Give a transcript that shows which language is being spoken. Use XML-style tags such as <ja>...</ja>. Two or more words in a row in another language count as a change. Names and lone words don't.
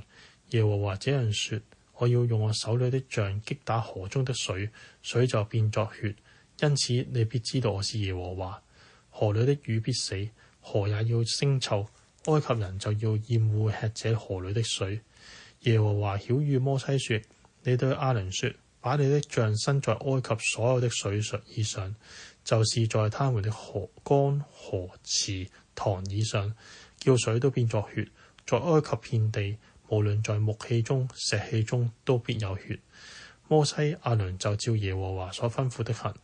<zh>耶和華這樣說：我要用我手裏的杖擊打河中的水，水就變作血。因此你必知道我是耶和華。河裏的魚必死，河也要腥臭，埃及人就要厭惡吃這河裏的水。耶和華曉諭摩西說：你對亞倫說，把你的杖伸在埃及所有的水以上，就是在他們的江河池塘以上，叫水都變作血。在埃及遍地，無論在木器中石器中，都必有血。摩西亞倫就照耶和華所吩咐的行。</zh>